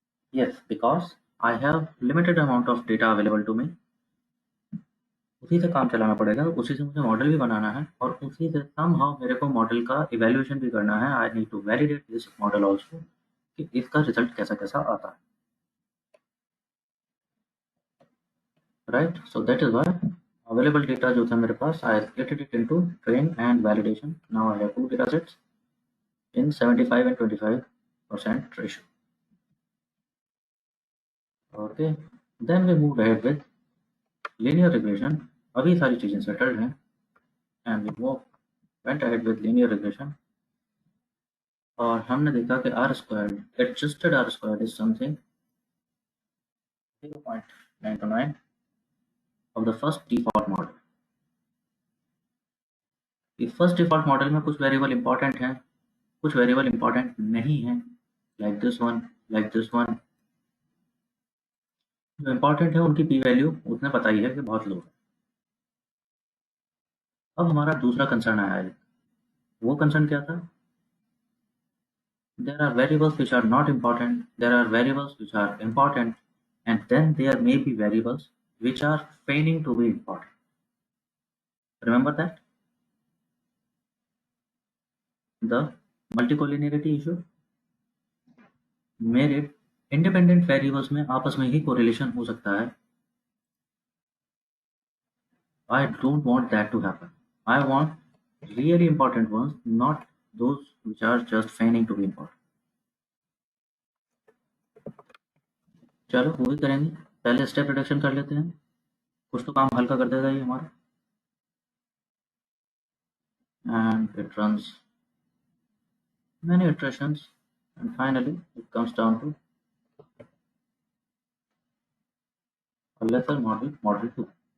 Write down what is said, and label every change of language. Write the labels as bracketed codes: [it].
[en] Yes, because I have limited amount of data available to me. [hi] उसी से काम चलाना पड़ेगा, उसी से मुझे मॉडल भी बनाना है और उसी से somehow मेरे को मॉडल का इवैल्यूएशन भी करना है. [en] I need to validate this model also [hi] कि इसका रिजल्ट कैसा-कैसा आता है. [en] Right. So that is why available data [hi] जो था मेरे पास, [en] I splitted it into train and validation. Now I have two data sets in 75 and 25% ratio. Okay, then we moved ahead with linear regression. [hi] अभी सारी चीजें settled हैं [en] and we went ahead with linear regression. [hi] और हमने देखा कि [en] R squared, adjusted R squared is something 0.929 of the first default model. [hi] इस first default model में कुछ वेरिएबल इंपॉर्टेंट हैं, कुछ वेरिएबल इंपॉर्टेंट नहीं हैं. [en] like this one, like this one. [hi] जो इम्पोर्टेंट है उनकी पी वैल्यू उतने पता ही है कि बहुत लो है। अब हमारा दूसरा कंसर्न आया है। वो कंसर्न क्या था? [en] There are variables which are not important, there are variables which are important, and then there may be variables which are feigning to be important. Remember that? The multicollinearity issue? [hi] मेरे independent variables में आपस में ही correlation हो सकता है। [en] I don't want that to happen. I want really important ones, not those which are just feigning to be important. [hi] चलो वो भी करेंगे। पहले स्टेप रिडक्शन कर लेते हैं, कुछ तो काम हल्का कर देगा ये हमारा। [en] And it runs many iterations, and finally it comes down to a lesser model, model 2.